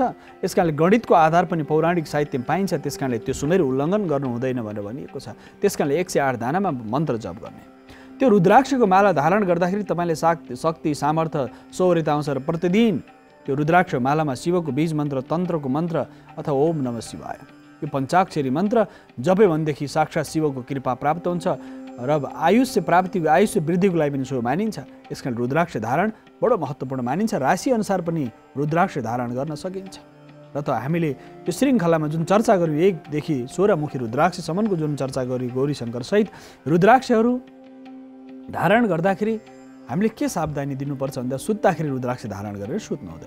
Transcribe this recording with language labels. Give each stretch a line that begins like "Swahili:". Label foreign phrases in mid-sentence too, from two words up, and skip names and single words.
Nepali: यस कारणले गणितको आधार पनि पौराणिक साहित्यमा पाइन्छ। त्यस कारणले त्यो सुमेरु उल्लङ्घन गर्नु हुँदैन भनेर भनिएको छ। त्यस कारणले 108 दानामा मन्त्र जप गर्ने। त्यो रुद्राक्षको माला धारण गर्दाखेरि तपाईँले शक्ति, सामर्थ्य, शौर्यता आउँछ र प्रतिदिन त्यो रुद्राक्ष मालामा शिवको बीज मन्त्र, तन्त्रको मन्त्र अथवा
Sanskrit: ओम नमः शिवाय
Nepali: यो पञ्चाक्षरी मन्त्र जपे भनेदेखि साक्षात् शिवको कृपा प्राप्त हुन्छ र आयुष्य प्राप्ति, आयुष्य वृद्धिको लागि पनि सो मानिन्छ। यसकारण रुद्राक्ष धारण बडो महत्त्वपूर्ण मानिन्छ। राशि अनुसार पनि रुद्राक्ष धारण गर्न सकिन्छ। र त हामीले त्यो श्रृङ्खलामा जुन चर्चा गर्यौँ 1 देखि 16 मुखी रुद्राक्षसम्मको जुन चर्चा गर्यौँ गौरीशङ्कर सहित, रुद्राक्षहरू धारण गर्दाखेरि हामीले के सावधानी दिनुपर्छ भन्दा सुत्दाखेरि रुद्राक्ष धारण गरेर सुत्नु हुँदैन।